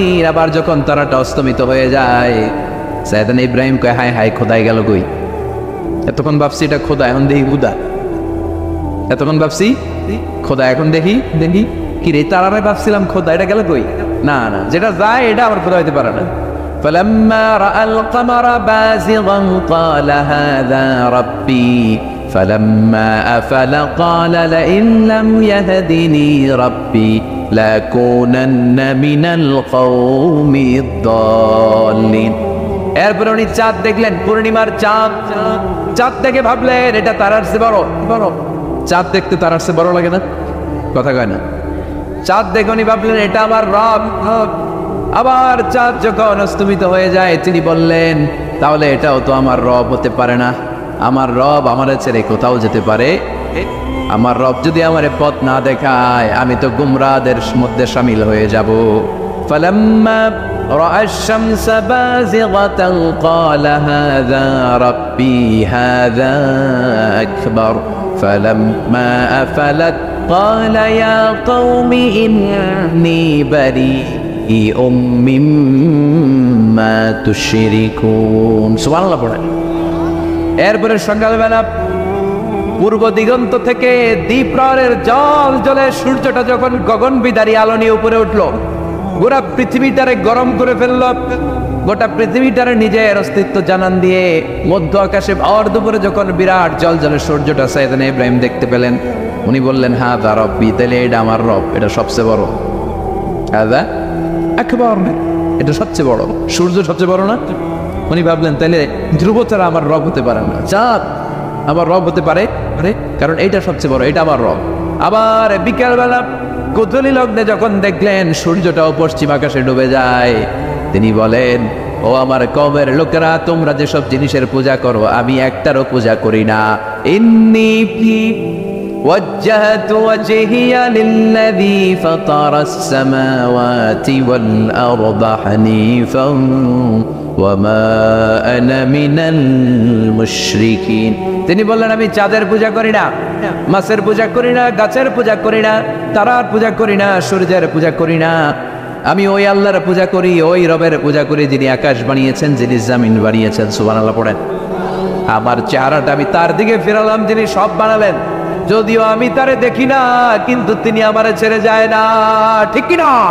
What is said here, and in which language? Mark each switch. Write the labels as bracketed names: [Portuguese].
[Bangla] আবার যখন তারাটা অস্তমিত হয়ে যায়, সাইয়েদনা ইব্রাহিম কয় হায় হায়, খোদাই গেল কই? এতক্ষণ ভাবছি এটা খোদা, এখন দেখি হুদা। এতক্ষণ ভাবছি খোদা, এখন দেখি কি রে, তারারে ভাবছিলাম খোদা, এটা গেল কই? না না, যেটা যায় এটা আমার খোদা হইতে পারে না। [Arabic] فلما رأى القمر بازغا قال هذا ربي فلما أفل قال لئن لم يهدني ربي لأكونن من القوم الضالين। [Bangla] এরপর উনি চাঁদ দেখলেন, পূর্ণিমার চাঁদ। চাঁদ দেখে ভাবলেন এটা তারার চেয়ে বড়। চাঁদ দেখতে তারার চেয়ে বড় লাগে না? কথা কয় না? চাঁদ দেখে উনি ভাবলেন এটা আমার রব। আবার চাঁদ যখন অস্তমিত হয়ে যায়, তিনি বললেন তাহলে এটাও তো আমার রব হতে পারে না। আমার রব আমার ছেড়ে কোথাও যেতে পারে? আমার রব যদি আমার পথ না দেখায়, আমি তো গুমরাদের মধ্যে শামিল হয়ে যাব। [Arabic] فلما رأى الشمس بازغة قال هذا ربي هذا أكبر فلما أفلت قال يا قوم إني بريء مما تشركون। [Bangla] সুবহানাল্লাহ পড়েন। এরপরে সকালবেলা পূর্ব দিগন্ত থেকে দ্বীপ্রহরের জল জলে সূর্যটা যখন গগন বিদারী আলো নিয়ে উপরে উঠলো, গোটা পৃথিবীটারে গরম করে ফেলল। গোটা পৃথিবীটারে নিজের অস্তিত্ব জানান দিয়ে মধ্য আকাশে ভর দুপুরে যখন বিরাট জল জলে সূর্যটা সাইয়েদনা ইব্রাহিম দেখতে পেলেন, উনি বললেন, [Arabic] হ্যাঁ দা রব্বি, [Bangla] তাহলে এটা আমার রব, এটা সবচেয়ে বড়। [Arabic] হাদা আকবার, [Bangla] এটা সবচেয়ে বড়। সূর্য সবচেয়ে বড় না? উনি ভাবলেন তাহলে ধ্রুব ছাড়া আমার রব হতে পারে না, চাঁদ আমার রব হতে পারে, কারণ এইটা সবচেয়ে বড়, এটা আমার রব। আবার বিকালবেলা গোধূলি লগ্নে যখন দেখলেন সূর্যটাও পশ্চিম আকাশে ডুবে যায়, তিনি বলেন, ও আমার কওমের লোকেরা, তোমরা যেসব জিনিসের পূজা করো আমি একটারও পূজা করি না। [Arabic] ইন্নী وجهت وجهي للذي فطر السماوات والأرض حنيفا وما أنا من المشركين। [Bangla] তিনি বললেন, আমি চাঁদের পূজা করি না, মাছের পূজা করি না, গাছের পূজা করি না, তারার পূজা করি না, সূর্যের পূজা করি না। আমি ওই আল্লাহর পূজা করি, ওই রবের পূজা করি যিনি আকাশ বানিয়েছেন, যিনি জমিন বানিয়েছেন। সুবহানাল্লাহ পড়েন। আমার চেহারাটা আমি তার দিকে ফেরালাম যিনি সব বানালেন। যদিও আমি তারে দেখি না, কিন্তু তিনি আমারে ছেড়ে যায় না, ঠিক কিনা?